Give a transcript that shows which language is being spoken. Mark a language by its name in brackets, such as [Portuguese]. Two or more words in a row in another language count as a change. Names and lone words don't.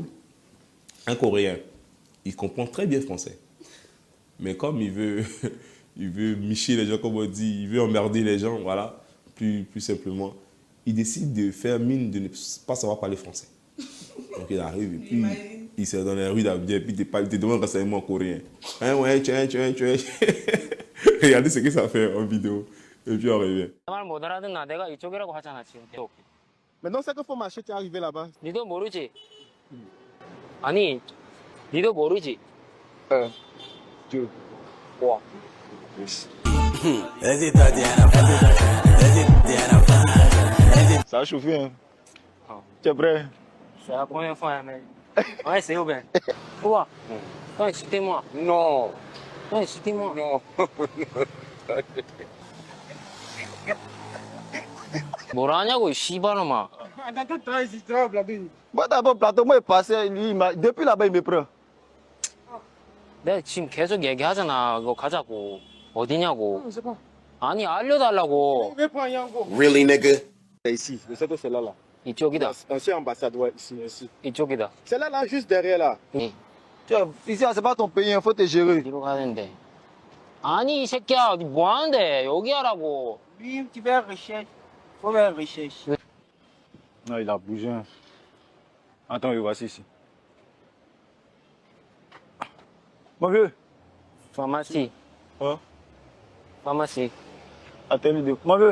[French] Un Coréen, il comprend très bien français, mais comme il veut micher les gens, comme on dit, il veut emmerder les gens, voilà, plus simplement, il décide de faire mine de ne pas savoir parler français. Donc il arrive et puis il s'est dans les rues d'Abidjan et puis il te demande un renseignement en coréen. Hein, ouais, tu regardez ce que ça fait en vidéo et puis on revient. Maintenant, c'est qu'il faut marcher, tu es arrivé là-bas. [Korean] 니도 모르지? 아니, 니도 모르지? 와. [French] Ça a chauffé, hein? Tu es prêt? C'est la première fois, mais... Ouais, c'est ouvert. Quoi? Ouais, c'était-moi. Non. Ouais, c'était-moi. Non. [Korean] 뭐라 하냐고, 이 씨발놈아. [French] Moi, d'abord, plateau, moi, il passait, depuis là-bas, il me prend. [Korean] 내가 지금 계속 얘기하잖아. 그거 가자고. 어디냐고. 아니, 알려달라고. [English] Really, nigga? [French] C'est ici, je sais que c'est là. [Korean] 이쪽이다. [French] Ancien ambassade, ouais, ici. [Korean] 이쪽이다. [French] C'est là, juste derrière, là. [Korean] 응. [French] Ici, c'est pas ton pays, il faut te gérer. [Korean] 어디로 가야 되는데. 아니, 이 새끼야. 니 뭐 하는데? 여기 하라고. [French] Oui, tu vas rechercher. Faut faire recherche. Non, il a bougé. Attends, il voici ici. Mon vieux. Pharmacie. Hein? Pharmacie. Attends, mon vieux.